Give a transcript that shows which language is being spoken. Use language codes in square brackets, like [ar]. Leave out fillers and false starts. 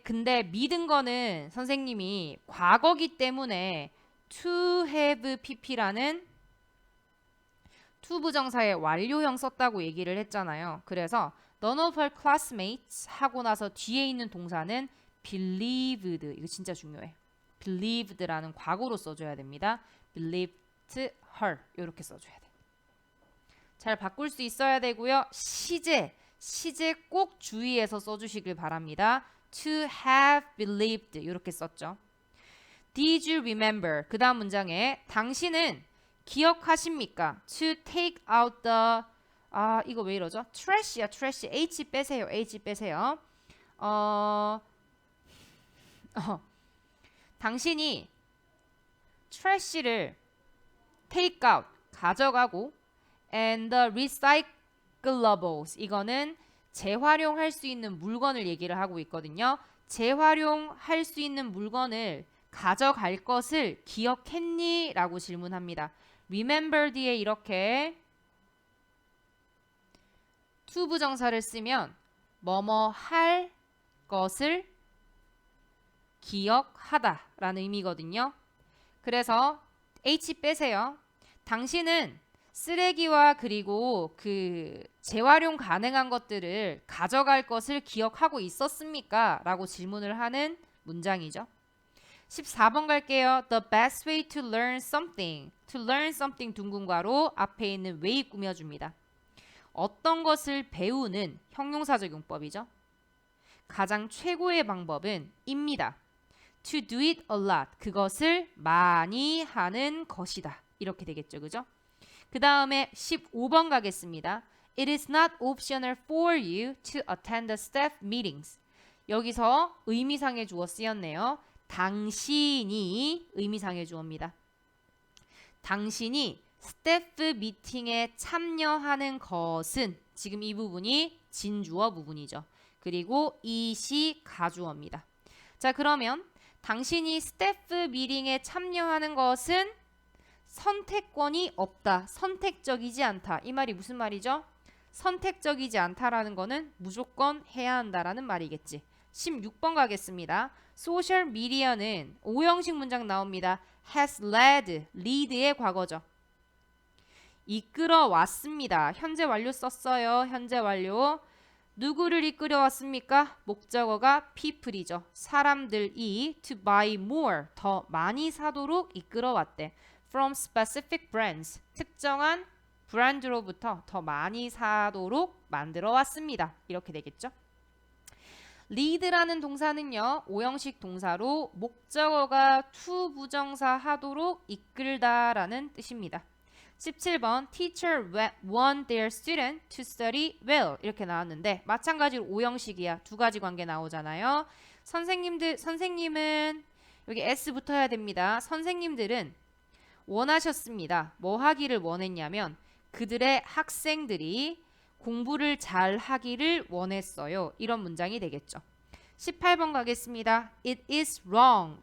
[ko] 근데 믿은 거는 선생님이 과거기 때문에 to have pp라는 투부정사의 완료형 썼다고 얘기를 했잖아요. 그래서 none of her classmates 하고 나서 뒤에 있는 동사는 believed. 이거 진짜 중요해. believed라는 과거로 써줘야 됩니다. believed her. 이렇게 써줘야 돼. 잘 바꿀 수 있어야 되고요. 시제 꼭 주의해서 써주시길 바랍니다. [en] to have believed [ko] 이렇게 썼죠. [en] Did you remember? [ko] 그 다음 문장에 당신은 기억하십니까? [en] To take out the [ko] 이거 왜 이러죠? trash야 trash. H 빼세요. H 빼세요. 당신이 trash를 take out 가져가고 [en] and the recyclables [ko] 이거는 재활용할 수 있는 물건을 얘기를 하고 있거든요. 재활용할 수 있는 물건을 가져갈 것을 기억했니? 라고 질문합니다. remember 뒤에 이렇게 to 부정사를 쓰면 뭐뭐 할 것을 기억하다 라는 의미거든요. 그래서 H 빼세요. 당신은 쓰레기와 그리고 그 재활용 가능한 것들을 가져갈 것을 기억하고 있었습니까? 라고 질문을 하는 문장이죠. 14번 갈게요. [en] The best way to learn something. [ko] To learn something 둥근과로 앞에 있는 way 꾸며줍니다. 어떤 것을 배우는 형용사적 용법이죠. 가장 최고의 방법은 입니다. [en] To do it a lot. [ko] 그것을 많이 하는 것이다. 이렇게 되겠죠. 그죠? 그 다음에 15번 가겠습니다. [en] It is not optional for you to attend the staff meetings. [ko] 여기서 의미상의 주어 쓰였네요. 당신이 의미상의 주어입니다. 당신이 스태프 미팅에 참여하는 것은 지금 이 부분이 진주어 부분이죠. 그리고 이시 가주어입니다. 자, 그러면 당신이 스태프 미팅에 참여하는 것은 선택권이 없다. 선택적이지 않다. 이 말이 무슨 말이죠? 선택적이지 않다라는 거는 무조건 해야 한다라는 말이겠지. 16번 가겠습니다. 소셜 미디어는 오형식 문장 나옵니다. has led, lead의 과거죠. 이끌어 왔습니다. 현재 완료 썼어요. 현재 완료. 누구를 이끌어 왔습니까? 목적어가 people이죠. 사람들이 [en] to buy more, [ko] 더 많이 사도록 이끌어 왔대. [en] From specific brands, [ko] 특정한 브랜드로부터 더 많이 사도록 만들어 왔습니다. 이렇게 되겠죠. lead라는 동사는요. 오형식 동사로 목적어가 to 부정사 하도록 이끌다라는 뜻입니다. [en] 17번 Teacher want their student to study well [ko] 이렇게 나왔는데 마찬가지로 오형식이야. 두 가지 관계 나오잖아요. 선생님은 여기 S 붙어야 됩니다. 선생님들은 원하셨습니다. 뭐 하기를 원했냐면 그들의 학생들이 공부를 잘 하기를 원했어요. 이런 문장이 되겠죠. 18번 가겠습니다. [en] It is wrong.